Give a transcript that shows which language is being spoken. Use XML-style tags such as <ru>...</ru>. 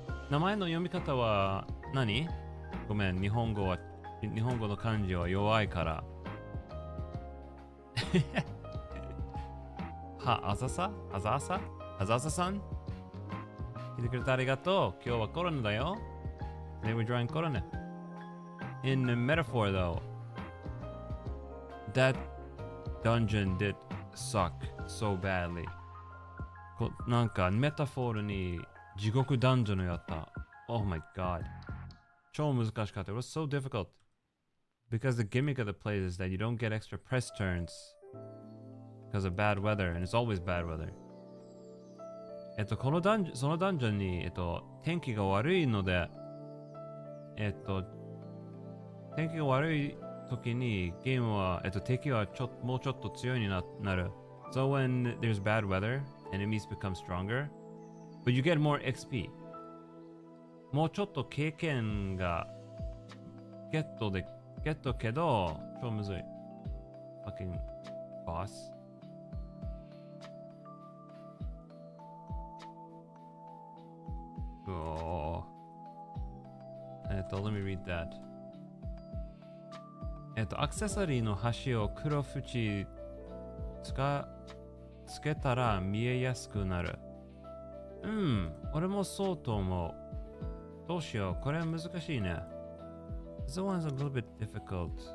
<ja>名前の読み方は何？ごめん、日本語の漢字は弱いから。あざささん、来てくれてありがとう。今日はコロネだよ。</ja> <en>They were drawing Korone. In metaphor though, that dungeon did suck so badly.</en> <ja>なんかメタフォールに地獄ダンジョンをやった。</ja> <en>Oh my god.</en> <ja>超難しかった。</ja> <en>It was so difficult. Because the gimmick of the place is that you don't get extra press turns because of bad weather, and it's always bad weather.</en> <ja>そのダンジョンに、天気が悪いので、天気が悪い時にゲームは、敵はもうちょっと強いになる。</ja> <en>So when there's bad weather, enemies become stronger, but you get more XP.</en> <ja>もうちょっと経験がゲットけど、超むずい。</ja> <en>fucking boss. Oh. Let me read that.</en> <ja>アクセサリーの端を黒縁つけたら見えやすくなる。俺もそうと思う。どうしよう、これは難しいね。</ja> <en>This one's a little bit difficult.</en>